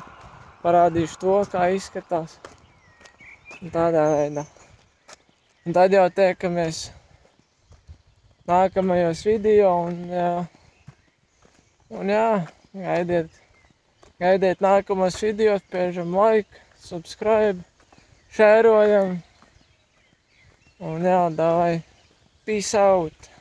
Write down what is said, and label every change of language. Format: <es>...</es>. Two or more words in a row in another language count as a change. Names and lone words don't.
<lv>Parādīšu to, kā izskatās. Un tādā veidā. Un tad jau tiekamies nākamajos video un jā, gaidiet nākamos videos, spiežam</lv> <en>like, subscribe,</en> <lv>šērojam. Un jā, davai,</lv> <en>peace out!</en>